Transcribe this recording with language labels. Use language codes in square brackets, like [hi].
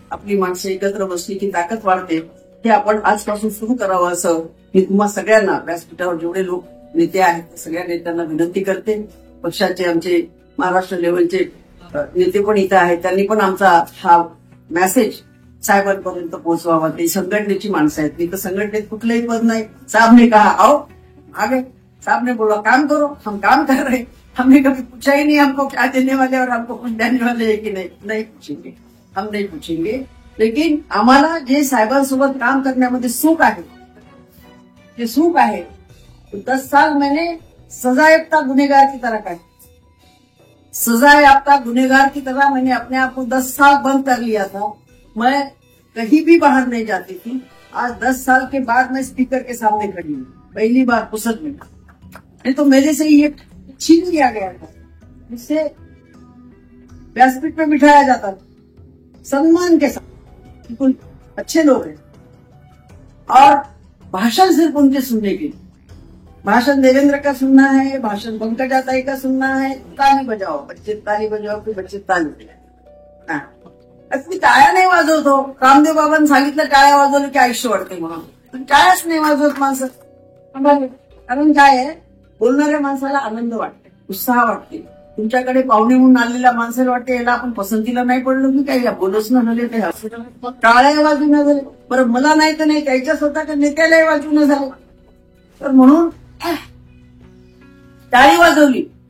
[mr] आपली माणसं एकत्र बसली की ताकद वाढते, हे आपण आजपासून सुरू करावं असं मी तुम्हा सगळ्यांना व्यासपीठावर जेवढे लोक नेते आहेत सगळ्या नेत्यांना विनंती करते। पक्षाचे आमचे महाराष्ट्र लेवलचे नेते पण इथं आहेत, त्यांनी पण आमचा हा मेसेज साहेबांपर्यंत पोहोचवावा। ते संघटनेची माणसं आहेत, मी तर संघटनेत कुठलंही पद नाही। [hi] साहब ने कहा आओ आगे, साहब ने बोला काम करो, हम काम कर रहे। हमने कभी पूछा ही नहीं हमको क्या देने वाले और हमको कुछ देने वाले है कि नहीं पूछेंगे, हम नहीं पूछेंगे। [mr] लेकिन आम्हाला जे साहेबांसोबत काम करण्यामध्ये सुख आहे, जे सुख आहे, [hi] 10 साल मैंने सजा याफ्ता गुनेगार की तरह काटी। सजा याफ्ता गुनेगार की तरह मैंने अपने आप को 10 साल बंद कर लिया था। मैं कहीं भी बाहर नहीं जाती थी। आज 10 साल के बाद मैं स्पीकर के सामने खड़ी हूँ, पहली बार पुसद में। नहीं तो मेरे से ये छीन लिया गया था, जिससे व्यासपीठ पे बिठाया जाता था सम्मान के साथ। बिल्कुल अच्छे लोग हैं, और भाषण सिर्फ उनके सुनने के लिए। भाषण देवेंद्र का सुनना है, भाषण पंकजा ताई का सुनना है, ताली बजाओ बच्चे, ताली बजाओ की बच्चे ताली बजाओ। [mr] मी टाळ्या नाही वाजवतो, रामदेव बाबांनी सांगितलं टाळ्या वाजवलं की आयुष्य वाढते म्हणून, पण टाळ्याच नाही वाजवत माणसं। कारण काय आहे, बोलणाऱ्या माणसाला आनंद वाटते, उत्साह वाटते। तुमच्याकडे पाहुणे म्हणून आलेल्या माणसाला वाटते याला आपण पसंतीला नाही पडलो की काही बोलच न झाले, काही हॉस्पिटल टाळ्या वाजू न झाले, बरं मला नाही तर नाही त्याच्या स्वतःच्या नेत्यालाही वाजू न झालं, तर म्हणून टाळी वाजवली।